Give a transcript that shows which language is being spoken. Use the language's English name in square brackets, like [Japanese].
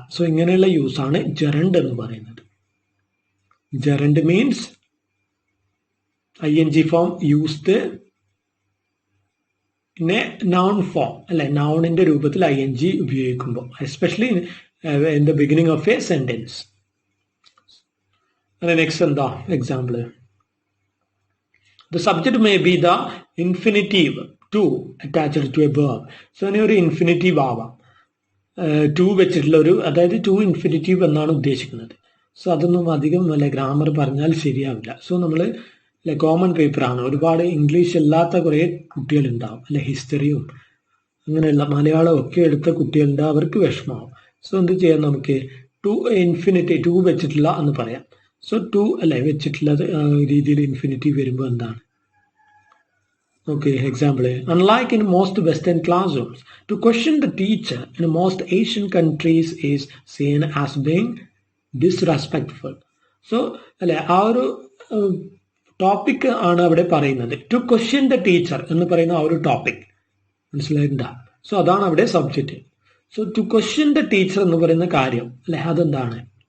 [Malayalam] So ഇങ്ങനെയുള്ള use ആണ് gerund എന്ന് പറയുന്നത്. [English] gerund means ING form used in a noun form [Malayalam] അല്ലെ, നൗണിന്റെ രൂപത്തിൽ ING ഉപയോഗിക്കുമ്പോൾ, [English] Especially in the beginning of a sentence. [Malayalam] Next എന്താ example? [English] The subject may be the infinitive to attached to a verb. [Malayalam] So അതിനെ ഒരു infinitive ആവാം, to വെച്ചിട്ടുള്ള ഒരു, അതായത് ടു ഇൻഫിനിറ്റീവ് എന്നാണ് ഉദ്ദേശിക്കുന്നത്. സോ അതൊന്നും അധികം അല്ലെ ഗ്രാമർ പറഞ്ഞാൽ ശരിയാവില്ല. സോ നമ്മൾ കോമൺ പേപ്പറാണ്, ഒരുപാട് ഇംഗ്ലീഷ് അല്ലാത്ത കുറേ കുട്ടികളുണ്ടാവും അല്ലെ, ഹിസ്റ്ററിയും അങ്ങനെയുള്ള മലയാളം ഒക്കെ എടുത്ത കുട്ടികളുണ്ട്, അവർക്ക് വിഷമാവും. സോ എന്ത് ചെയ്യാം, നമുക്ക് ടു ഇൻഫിനിറ്റി ടു വെച്ചിട്ടുള്ള എന്ന് പറയാം. സോ ടു അല്ലെ വെച്ചിട്ടുള്ള രീതിയിൽ ഇൻഫിനിറ്റീവ് വരുമ്പോൾ എന്താണ്? [English] Okay, example. Unlike in most Western classrooms, to question the teacher in most Asian countries is seen as being disrespectful. [Malayalam] So, അല്ലെ ആ ഒരു ടോപ്പിക് ആണ് അവിടെ പറയുന്നത്. ടു ക്വസ്റ്റ്യൻ ദ ടീച്ചർ എന്ന് പറയുന്ന ആ ഒരു ടോപ്പിക് മനസ്സിലായിട്ടുണ്ടാ? സോ അതാണ് അവിടെ subject. So to question the teacher എന്ന് പറയുന്ന കാര്യം അല്ലെ, അതെന്താണ്?